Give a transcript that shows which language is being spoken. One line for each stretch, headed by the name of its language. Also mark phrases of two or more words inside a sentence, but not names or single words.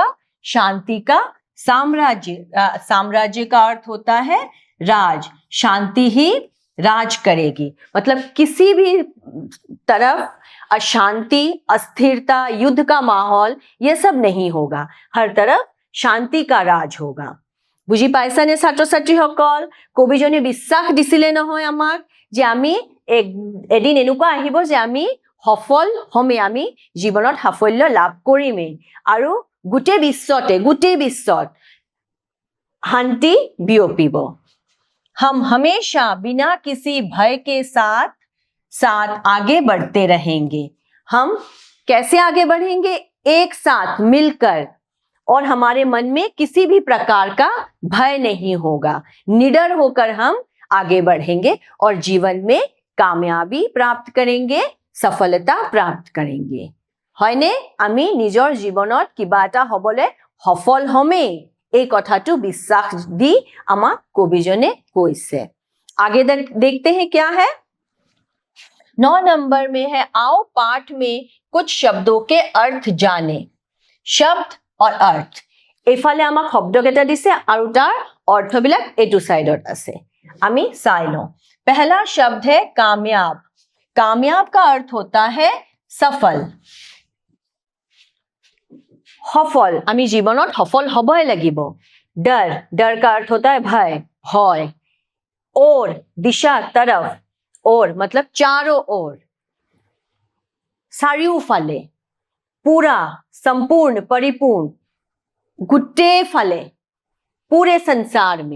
Hindi: शांति का साम्राज्य। साम्राज्य का अर्थ होता है राज, शांति ही राज करेगी। मतलब किसी भी तरफ अशांति, अस्थिरता, युद्ध का माहौल, ये सब नहीं होगा, हर तरफ शांति का राज होगा।
Assamese: বুজি পাইছানে ছাত্ৰ ছাত্ৰীসকল? কবিজনে বিশ্বাস দিছিলে নহয় আমাক যে আমি এদিন এনেকুৱা আহিব যে আমি সফল হ'মেই, আমি জীৱনত সাফল্য লাভ কৰিমেই, আৰু গোটেই বিশ্বত শান্তি বিয়পিব।
Hindi: हम हमेशा बिना किसी भय के साथ आगे बढ़ते रहेंगे। हम कैसे आगे बढ़ेंगे? एक साथ मिलकर, और हमारे मन में किसी भी प्रकार का भय नहीं होगा। निडर होकर हम आगे बढ़ेंगे और जीवन में कामयाबी प्राप्त करेंगे, सफलता प्राप्त करेंगे।
Assamese: হয়নে? আমি নিজৰ জীৱনত কিবা এটা হ'বলে সফল হ'মেই, এই কথাটো বিশ্বাস দি আমাক কবিজনে কৈছে।
Hindi: आगे देखते हैं क्या है। 9 नंबर में है, आओ पाठ में कुछ शब्दों के अर्थ जाने। शब्द और अर्थ,
Assamese: এফালে আমাক শব্দকেইটা দিছে আৰু তাৰ অৰ্থবিলাক এইটো সাইডত আছে। আমি চাই লওঁ।
Hindi: पहला शब्द है कामयाब। कामयाब का अर्थ होता है सफल।
Assamese: সফল, আমি জীৱনত সফল হ'বই লাগিব।
Hindi: डर का अर्थ होता है भय, और दिशा, तरफ, और मतलब चारों ओर, চাৰিওফালে, पूरा, संपूर्ण, परिपूर्ण,
Assamese: গোটেই ফালে,
Hindi: पूरे संसार में।